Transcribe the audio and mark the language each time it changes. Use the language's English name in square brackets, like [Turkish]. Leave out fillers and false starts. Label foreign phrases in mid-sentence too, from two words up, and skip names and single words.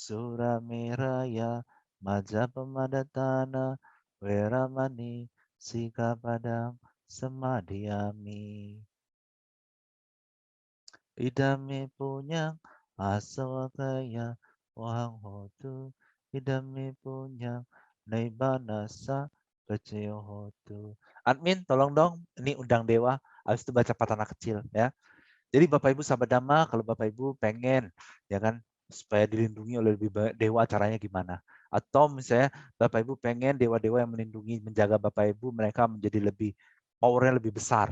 [Pali] Suramiraya, Majapamadhatana, Weramani, Sikapadang, Samadhiyami. Idame punyang asawakaya, Wahang hotu, idame punyang naibanasa, Keceo hotu. [Indonesian] Admin, tolong dong, ini undang dewa, habis itu baca patana kecil ya. Jadi Bapak Ibu sahabat Dhamma, kalau Bapak Ibu pengen ya kan supaya dilindungi oleh lebih banyak dewa, caranya gimana? Atau misalnya Bapak Ibu pengen dewa-dewa yang melindungi, menjaga Bapak Ibu, mereka menjadi lebih powernya lebih besar.